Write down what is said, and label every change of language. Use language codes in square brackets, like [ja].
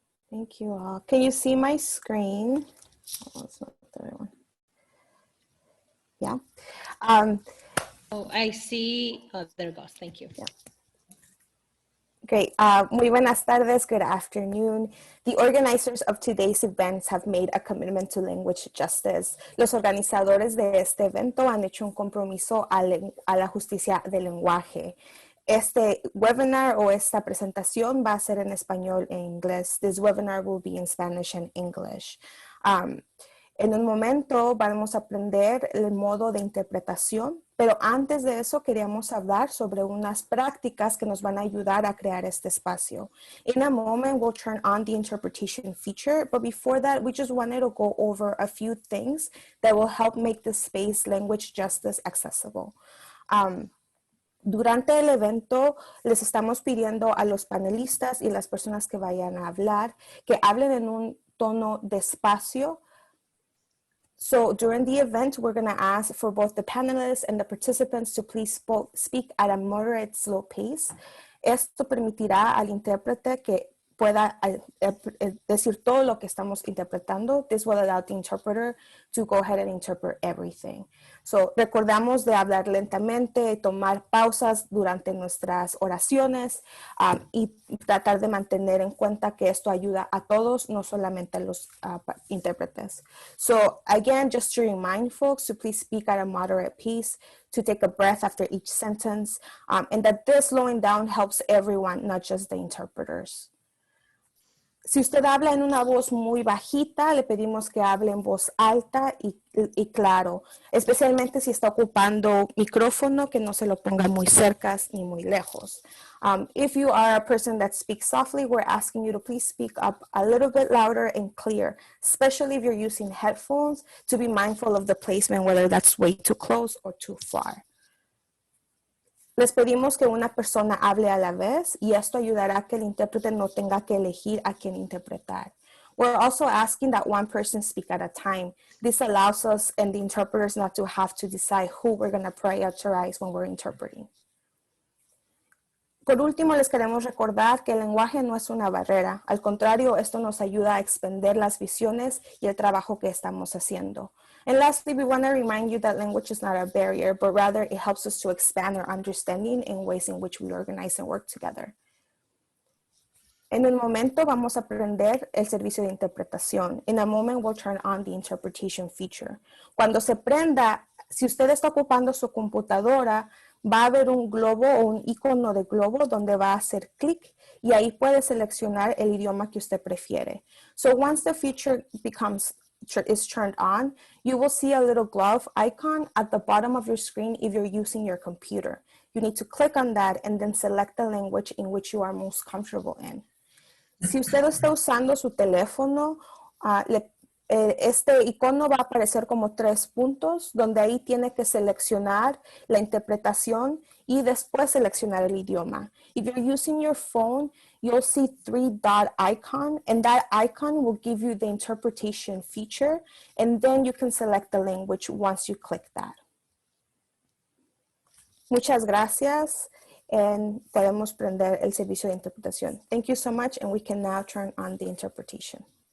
[en] Thank you all. Can you see my screen? Oh, it's not the right one. Yeah. Oh, I see. Oh, there it goes. Thank you. Yeah. Great. [es] Muy buenas tardes. [en] Good afternoon. The organizers of today's events have made a commitment to language justice. [es] Los organizadores de este evento han hecho un compromiso a la justicia del lenguaje. Este webinar o esta presentación va a ser en español e inglés. [en] This webinar will be in Spanish and English. [es] En un momento vamos a aprender el modo de interpretación, pero antes de eso queríamos hablar sobre unas prácticas que nos van a ayudar a crear este espacio. [en] In a moment, we'll turn on the interpretation feature, but before that, we just wanted to go over a few things that will help make this space language justice accessible. [es] Durante el evento, les estamos pidiendo a los panelistas y las personas que vayan a hablar que hablen en un tono despacio. [en] So during the event, we're going to ask for both the panelists and the participants to please speak at a moderate, slow pace. [es] Esto permitirá al intérprete que pueda decir todo lo que estamos interpretando. [en] This will allow the interpreter to go ahead and interpret everything. [es] So, recordamos de hablar lentamente, tomar pausas durante nuestras oraciones y tratar de mantener en cuenta que esto ayuda a todos, no solamente a los intérpretes. [en] So, again, just to remind folks to please speak at a moderate pace, to take a breath after each sentence, and that this slowing down helps everyone, not just the interpreters. [es] Si usted habla en una voz muy bajita, le pedimos que hable en voz alta y claro, especialmente si está ocupando micrófono, que no se lo ponga muy cerca ni muy lejos. [en] If you are a person that speaks softly, we're asking you to please speak up a little bit louder and clear, especially if you're using headphones, to be mindful of the placement, whether that's way too close or too far. [es] Les pedimos que una persona hable a la vez y esto ayudará a que el intérprete no tenga que elegir a quién interpretar. [en] We're also asking that one person speak at a time. This allows us and the interpreters not to have to decide who we're going to prioritize when we're interpreting. [es] Por último, les queremos recordar que el lenguaje no es una barrera. Al contrario, esto nos ayuda a extender las visiones y el trabajo que estamos haciendo. [en] And lastly, we want to remind you that language is not a barrier, but rather it helps us to expand our understanding in ways in which we organize and work together. [es] En un momento vamos a aprender el servicio de interpretación. [en] In a moment, we'll turn on the interpretation feature. [es] Cuando se prenda, si usted está ocupando su computadora, va a haber un globo o un icono de globo donde va a hacer clic y ahí puede seleccionar el idioma que usted prefiere. [en] So once the feature is turned on, you will see a little glove icon at the bottom of your screen if you're using your computer. You need to click on that and then select the language in which you are most comfortable in. [es] Si usted está usando su teléfono, este icono va a aparecer como 3 puntos, donde ahí tiene que seleccionar la interpretación y después seleccionar el idioma. [en] If you're using your phone, you'll see 3-dot icon, and that icon will give you the interpretation feature, and then you can select the language once you click that. [es] Muchas gracias. And podemos prender el servicio de interpretación. [en] Thank you so much, and we can now turn on the interpretation.